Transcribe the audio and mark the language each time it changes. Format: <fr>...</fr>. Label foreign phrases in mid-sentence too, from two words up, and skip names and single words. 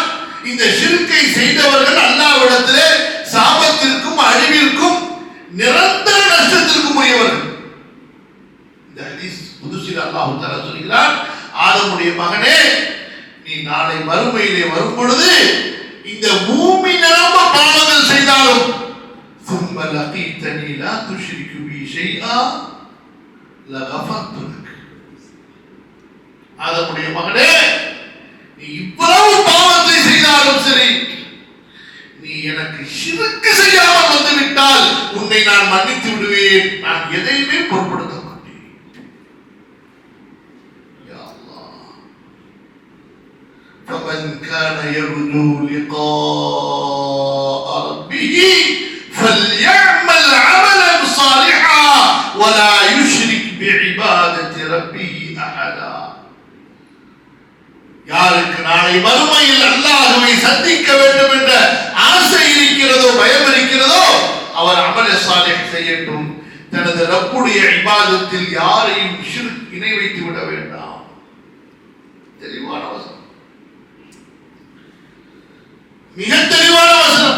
<ta>இந்த ஷிர்க்கை செய்தவர்கள் அல்லாஹ்விடத்திலே சாபத்திற்கும் அழிவிற்கும் நிரந்தர நஷ்டத்திற்கும் உரியவர்கள். இந்த ஹதீஸ் புதுசில் அல்லாஹ் தஆலா சொல்கிறார், ஆதமுடைய மகனே, நீ நாளை மறுமையிலே வரும் பொழுது இந்த பூமி நிரம்ப பாவங்கள் செய்தாலும்</ta> <ar>ثم لقيتني لا تشرك بي شيئا لغفرت لك.</ar> <ta>ஆதமுடைய மகனே, நீ இவ்வளவு பாவத்தை செய்தாலும் சரி, நீ எனக்கு ஷிர்க் செய்யாமல் வந்து விட்டால் உன்னை நான் மன்னித்து விடுவேன், நான் எதையுமே பொருட்படுத்த மாட்டேன்.</ta> <ar>يا الله, فمن كان يرجو لقاء ربه فليعمل عملا صالحا ولا يشرك بعبادة ربه أحدا.</ar> <ta>யாருக்கு நாளை மறுமையில் அல்லாஹ்வை சந்திக்க வேண்டும் என்ற ஆசை இருக்கிறதோ, பயம் இருக்கிறதோ, அவர்</ta> <ar>عمل صالح</ar> <ta>செய்யட்டும். தனது ரப்புடைய இபாதத்தில் யாரையும் ஷிர்க் இணை வைத்து விட வேண்டாம். தெளிவான வசனம், மிக தெளிவான வசனம்.</ta>